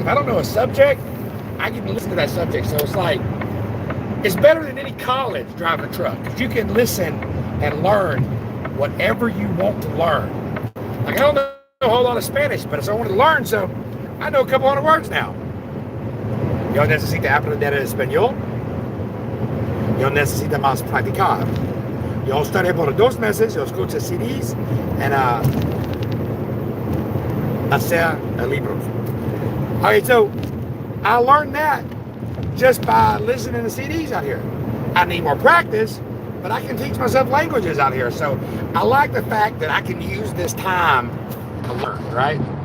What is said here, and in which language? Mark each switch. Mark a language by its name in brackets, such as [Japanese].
[English] If I don't know a subject, I can listen to that subject. So it's better than any college driving a truck, because you can listen and learn whatever you want to learn. Like, I don't know a whole lot of Spanish, but so I wanted to learn, so I know a couple hundred words now. [Spanish] Yo necesita aprender español. yo necesito más practicar. Yo estaré por 2 meses, yo escucho CDs and hacer libros. [English] Okay, so I learned that just by listening to CDs out here. I need more practice, but I can teach myself languages out here. So I like the fact that I can use this time to learn, right?